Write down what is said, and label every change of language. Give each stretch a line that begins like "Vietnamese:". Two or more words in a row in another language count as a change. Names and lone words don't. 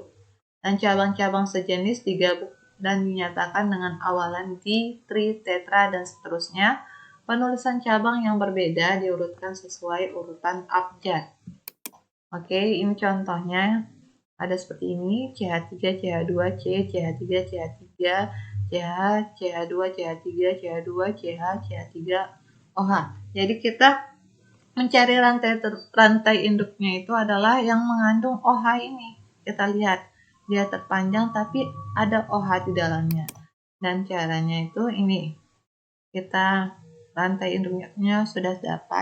Indonesian: Dan cabang-cabang sejenis digabung dan dinyatakan dengan awalan di, tri, tetra, dan seterusnya. Penulisan cabang yang berbeda diurutkan sesuai urutan abjad. Oke, ini contohnya. Ada seperti ini, CH3, CH2, C, CH3, CH3, CH, CH2, CH3, CH2, CH, CH3, OH. Jadi kita mencari rantai induknya itu adalah yang mengandung OH ini. Kita lihat, dia terpanjang tapi ada OH di dalamnya. Dan caranya itu ini, kita rantai induknya sudah dapat.